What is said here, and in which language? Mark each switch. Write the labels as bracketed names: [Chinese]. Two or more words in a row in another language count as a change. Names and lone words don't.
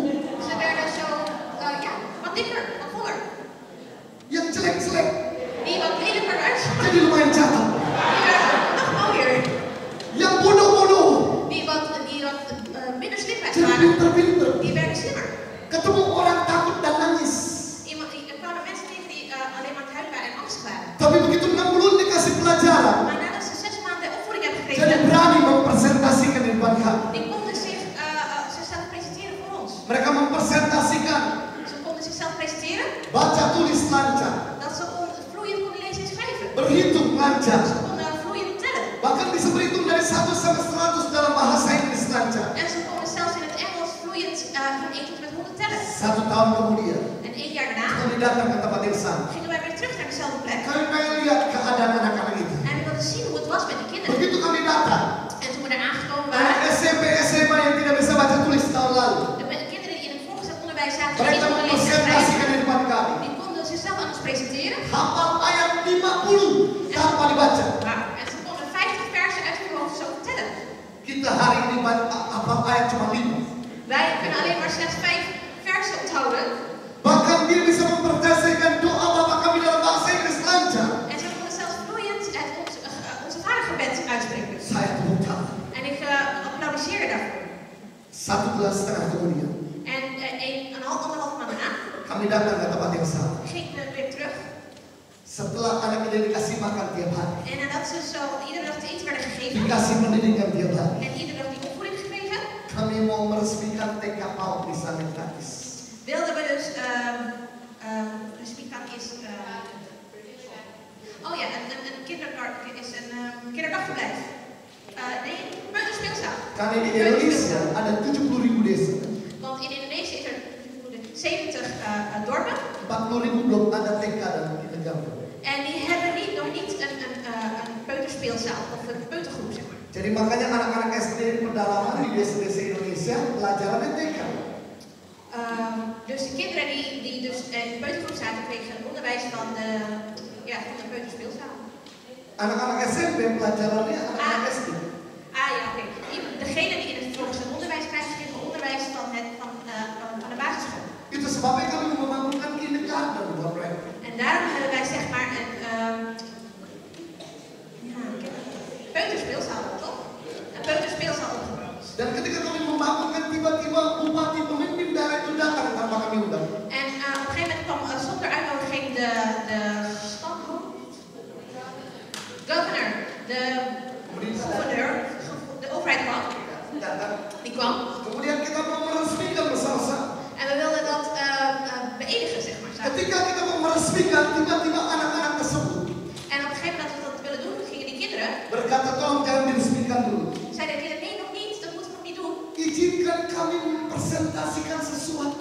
[Dutch] ze werden zo, wat dikker, wat voller. [Indonesian] Yang jelek-jelek [Dutch] Die wat lelijker uitzag, [Indonesian] jadi lumayan cakep. [Dutch] die werden nog mooier. [Indonesian] Yang bodoh-bodoh [Dutch] Die wat minder slimheid [Indonesian] jadi [Dutch] waren, [Indonesian] pinter-pinter. [Dutch] die werden slimmer. [Indonesian] Ketemu orang takut dan nangis. [Dutch] Er kwamen mensen tegen die alleen maar huilen waren en angstig waren. [Indonesian] Tapi begitu 6 bulan dikasih pelajaran, [Dutch] Maar nadat ze 6 maanden opvoeding hebben [Indonesian] jadi [Dutch] gekregen, [Indonesian] berani mempresentasikan di depan kami. [Dutch] die konden zichzelf presenteren voor ons. [Indonesian] Mereka mempresentasikan [Dutch] Ze konden zichzelf presenteren [Indonesian] baca tulis lancar, [Dutch] dat ze vloeiend konden lezen en schrijven. [Indonesian] berhitung lancar, [Dutch] Ze konden vloeiend tellen. [Indonesian] bahkan bisa berhitung dari 1 sampai 100 dalam bahasa Inggris lancar. [Dutch] En ze konden zelfs in het Engels vloeiend van 1 tot met 100 tellen. [Indonesian] 1 tahun kemudian, [Dutch] En 1 jaar daarna [Indonesian] kami datang ke tempat yang sama. [Dutch] gingen wij weer terug naar dezelfde plek. [Indonesian] Kami pengen lihat keadaan anak-anak itu. [Dutch] En we wilden zien hoe het was met die kinderen. [Indonesian] Begitu kami datang, [Dutch] En toen we daar aangekomen [Indonesian] anak [Dutch] waren, [Indonesian] SMP, SMA yang tidak bisa baca tulis tahun lalu, [Dutch] de kinderen die in het voorgezet onderwijs zaten, die [Indonesian] mereka [Dutch] niet konden lezen en schrijven, [Indonesian] mempresentasikan di depan kami. [Dutch] die konden zichzelf aan ons presenteren. [Indonesian] Hafal ayat 50 tanpa dibaca. [Dutch] En ze konden 50 versen uit hun hoofd zo vertellen. [Indonesian] Kita hari ini hafal ayat cuma 5. [Dutch] Wij kunnen alleen maar slechts 5 versen onthouden. [Indonesian] Bahkan dia bisa mempresentasikan doa Bapak kami dalam bahasa Inggris lancar. [Dutch] En ze konden zelfs vloeiend onze vadergebed uitspreken. [Indonesian] Saya tepuk tangan. [Dutch] En ik applaudisseerde daarvoor. [Indonesian] 1,5 bulan kemudian, [Dutch] En anderhalf maand daarna [Indonesian] kami datang ke tempat yang sama. [Dutch] gingen we weer terug. [Indonesian] Setelah anak ini dikasih makan tiap hari, [Dutch] En nadat ze zo iedere dag te eten werden gegeven [Indonesian] dikasih pendidikan tiap hari, [Dutch] en iedere dag die opvoeding gekregen, [Indonesian] kami mau meresmikan TK PAUD di sana gratis. [Dutch] wilden we dus resmikan is een kinderdagverblijf. Nee, peuterspeelzaal. [Indonesian] Karena di Indonesia ada 70.000 desa, [Dutch] Want in Indonesië is er 70 dorpen [Indonesian] 40.000 belum ada TK dan kindergarten. [Dutch] en die hebben nog niet een peuterspeelzaal of een peutergroep, zeg maar. [Indonesian] Jadi makanya anak-anak SD di pedalaman di desa-desa Indonesia pelajarannya TK. [Dutch] Dus de kinderen die dus in de peutergroep zaten, kregen onderwijs van de peuterspeelzaal. [Indonesian] Anak-anak SMP pelajarannya anak-anak SD. Oké. [Dutch] Degene die in het voorgezet onderwijs krijgen, kregen onderwijs van de basisschool. [Indonesian] Itu sebabnya kami membangunkan kindergarten buat mereka. [Dutch] En daarom hebben wij zeg maar een peuterspeelzaal, toch? Een peuterspeelzaal opgebouwd. [Indonesian] Dan ketika kami membangunkan, tiba-tiba bupati pemimpin daerah itu datang tanpa kami undang. [Dutch] En op een gegeven moment kwam zonder uitnodiging de governor, de gouverneur, de overheid kwam. Die kwam. [Indonesian] Kemudian kita mau meresmikan bersama-sama. [Dutch] En we wilden dat beëdigen, zeg maar. [Indonesian] Ketika kita mau meresmikan, tiba-tiba anak-anak tersebut [Dutch] En op een gegeven moment dat we dat willen doen, gingen die kinderen, [Indonesian] berkata, tolong jangan diresmikan dulu. [Dutch] zeiden de kinderen, nee, nog niet, dat moeten we nog niet doen. [Indonesian] Izinkan kami mempresentasikan sesuatu.